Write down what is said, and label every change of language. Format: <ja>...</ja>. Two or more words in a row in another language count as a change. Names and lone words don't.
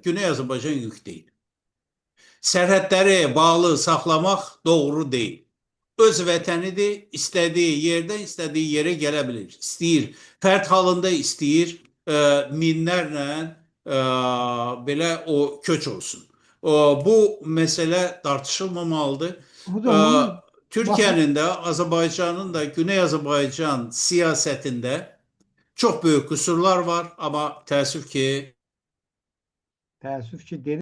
<az>Güney Azərbaycan yük deyil. Sərhədləri bağlı saxlamaq doğru deyil. Öz vətənidir, istədiyi yerdən istədiyi yerə gələ bilir. İstəyir, fərd halında istəyir, minlərlə belə o köç olsun. Bu məsələ tartışılmamalıdır.</az> <tr>Hocam bunun bakın Türkiye'nin de Azerbaycan'ın da Güney Azerbaycan siyasetinde çok büyük kusurlar var ama teessüf ki</tr> <az>təəssüf ki, dedim.</az>